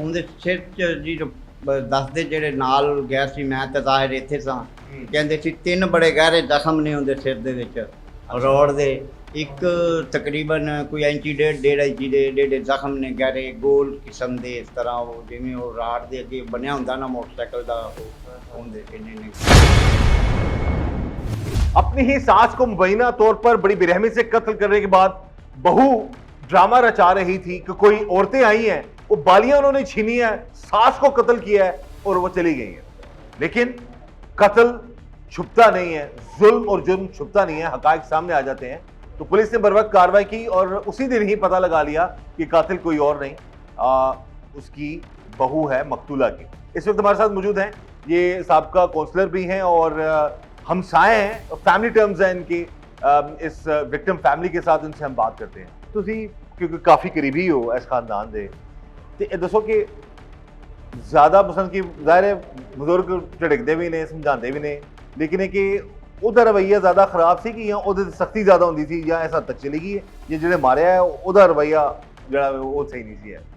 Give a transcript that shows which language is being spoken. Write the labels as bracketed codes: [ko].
[pa] ਉਹਦੇ ਸਿਰ 'ਚ ਜੀ ਦੱਸਦੇ ਜਿਹੜੇ ਨਾਲ ਗਿਆ ਸੀ, ਮੈਂ ਤਾਂ ਜ਼ਾਹਿਰ ਇੱਥੇ ਸਾਂ, ਕਹਿੰਦੇ ਸੀ 3 ਬੜੇ ਗਹਿਰੇ ਜ਼ਖਮ ਨੇ ਉਹਦੇ ਸਿਰ ਦੇ ਵਿੱਚ ਰੋਡ ਦੇ। ਇੱਕ ਤਕਰੀਬਨ ਕੋਈ ਇੰਚੀ 1.5 ਇੰਚੀ ਦੇ ਜ਼ਖਮ ਨੇ, ਗਹਿਰੇ ਗੋਲ ਕਿਸਮ ਦੇ, ਇਸ ਤਰ੍ਹਾਂ ਉਹ ਜਿਵੇਂ ਉਹ ਰਾਡ ਦੇ ਅੱਗੇ ਬਣਿਆ ਹੁੰਦਾ ਨਾ ਮੋਟਰਸਾਈਕਲ ਦਾ, ਉਹ ਹੁੰਦੇ ਇੰਨੇ ਨੇ। [hi] अपनी ही सास को मुबैना तौर पर बड़ी बेरहमी से कत्ल करने के बाद बहू ड्रामा रचा रही थी कि कोई औरतें आई हैं, वो बालियां उन्होंने छीनी है, सास को कत्ल किया है और वो चली गई है। लेकिन कत्ल छुपता नहीं है, जुल्म और जुर्म छुपता नहीं है, हकायक सामने आ जाते हैं। तो पुलिस ने बर वक्त कार्रवाई की और उसी दिन ही पता लगा लिया कि कातिल कोई और नहीं, उसकी बहू है मकतूला की। इस वक्त हमारे साथ मौजूद हैं ये साबका काउंसलर भी हैं और हमसाए हैं, फैमिली टर्म्स हैं इनकी। इस विक्टिम फैमिली के साथ इनसे हम बात करते हैं। [pa] ਤੁਸੀਂ ਕਿਉਂਕਿ ਕਾਫੀ ਕਰੀਬੀ ਹੋ ਇਸ ਖਾਨਦਾਨ ਦੇ, ਤੇ ਇਹ ਦੱਸੋ ਕਿ ਜ਼ਿਆਦਾ ਪਸੰਦ ਕੀ ਜ਼ਾਹਿਰ ਹੈ ਬਜ਼ੁਰਗ ਝੜਕਦੇ ਵੀ ਨੇ, ਸਮਝਾਉਂਦੇ ਵੀ ਨੇ, ਲੇਕਿਨ ਇਹ ਕਿ ਉਹਦਾ ਰਵੱਈਆ ਜ਼ਿਆਦਾ ਖਰਾਬ ਸੀ ਕਿ ਜਾਂ ਉਹਦੇ ਤੇ ਸਖਤੀ ਜ਼ਿਆਦਾ ਹੁੰਦੀ ਸੀ, ਜਾਂ ਇਸ ਹੱਦ ਤੱਕ ਚਲੀ ਗਈ ਹੈ ਜਾਂ ਜਿਹੜੇ ਮਾਰਿਆ ਹੈ ਉਹਦਾ ਰਵੱਈਆ ਜਿਹੜਾ ਉਹ ਸਹੀ ਨਹੀਂ ਸੀ?